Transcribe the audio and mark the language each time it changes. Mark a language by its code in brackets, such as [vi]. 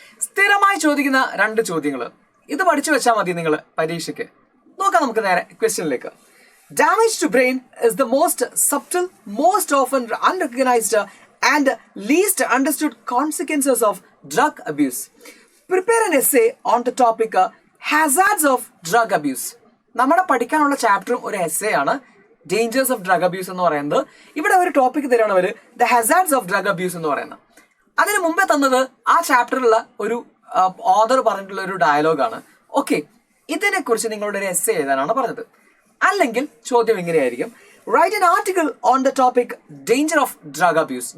[ml] സ്ഥിരമായി ചോദിക്കുന്ന രണ്ട് ചോദ്യങ്ങൾ. ഇത് പഠിച്ചു വെച്ചാൽ മതി നിങ്ങൾ പരീക്ഷയ്ക്ക്. നോക്കാം നമുക്ക് നേരെ ക്വസ്റ്റ്യനിലേക്ക്. [en] Damage to brain is the most subtle, most often unrecognized and least understood consequences of drug abuse. Prepare an essay on the topic hazards of drug abuse. [ml] നമ്മുടെ പഠിക്കാനുള്ള ചാപ്റ്ററും ഒരു എസ്സേ ആണ്. [en] dangers of drug abuse [ml] എന്ന് പറയുന്നത്. ഇവിടെ ഒരു topic തരാണ് അവർ [en] the hazards of drug abuse [ml] എന്ന് പറയുന്നത്. അതിന് മുമ്പേ തന്നത് ആ ചാപ്റ്ററിലുള്ള ഒരു ഓതർ പറഞ്ഞിട്ടുള്ള ഒരു ഡയലോഗാണ്. ഓക്കെ, ഇതിനെക്കുറിച്ച് നിങ്ങളുടെ ഒരു എസ്സേ എഴുതാനാണ് പറഞ്ഞത്. അല്ലെങ്കിൽ ചോദ്യം ഇങ്ങനെയായിരിക്കും, [en] Write an article on the topic danger of drug abuse.